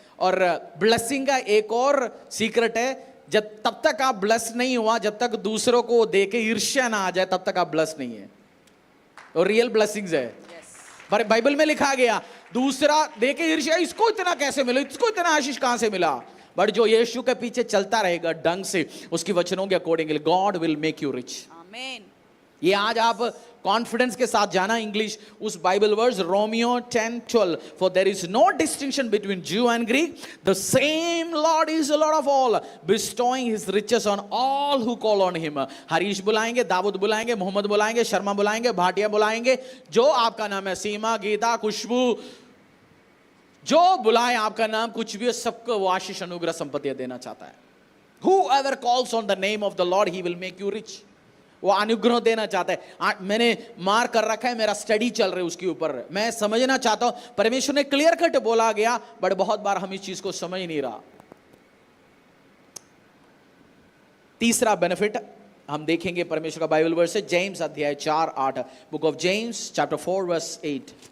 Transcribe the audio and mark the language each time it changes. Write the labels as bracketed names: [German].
[Hindi] और ब्लेसिंग का एक और सीक्रेट है, जब तब तक आप ब्लेस नहीं हुआ, जब तक दूसरों को देके ईर्ष्या ना आ जाए तब तक आप ब्लेस नहीं है। और रियल ब्लेसिंग्स है। पर बाइबल में लिखा गया दूसरा देके ईर्ष्या, इसको इतना कैसे मिला, इसको इतना आशीष कहां से मिला। बट जो यीशु के पीछे चलता रहेगा ढंग से उसकी वचनों के accordingly, [English] God will make you rich. [Hindi] आमीन। ये आज आप कॉन्फिडेंस के साथ जाना इंग्लिश उस Bible verse Romeo 10:12, [English] For there is no distinction between Jew and Greek, the same Lord is the Lord of all, bestowing his riches on all who call on him। [Hindi] Harish बुलाएंगे, दाऊद बुलाएंगे, मोहम्मद बुलाएंगे, शर्मा बुलाएंगे, भाटिया बुलाएंगे, जो आपका नाम है, सीमा, गीता, खुशबू, जो बुलाए आपका नाम कुछ भी हो, सबको वो आशीष अनुग्रह संपत्ति देना चाहता है। [English] Whoever calls on the name of the Lord, he will make you rich। [Hindi] वो अनुग्रह देना चाहता है। मैंने मार कर रखा है, मेरा स्टडी चल रहा है उसके ऊपर, मैं समझना चाहता हूं। परमेश्वर ने क्लियर कट बोला गया, बट बहुत बार हम इस चीज को समझ नहीं रहा। तीसरा बेनिफिट हम देखेंगे परमेश्वर का बाइबल वर्स है जेम्स अध्याय 4:8, book of James chapter 4 verse 8।